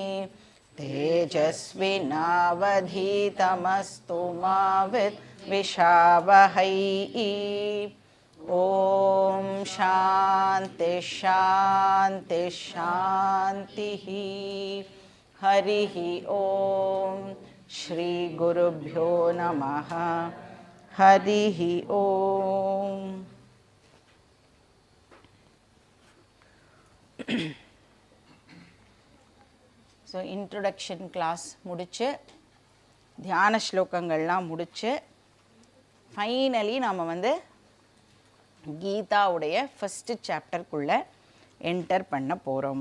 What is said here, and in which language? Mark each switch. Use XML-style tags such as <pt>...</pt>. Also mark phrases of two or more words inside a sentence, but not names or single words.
<sa>तेजस्विनावधीतमस्तु मा विद्विषावहै ॐ शान्ति शान्ति शान्तिः हरिः ॐ श्री गुरुभ्यो नमः हरिः ॐ</sa> <en>so introduction class</en> <ta>முடித்து தியான ஸ்லோகங்கள்லாம் முடித்து ஃபைனலி நாம் கீதாவுடைய</ta> <en>first chapterக்குள்ளே</en> <ta>என்டர் பண்ண போகிறோம்.</ta>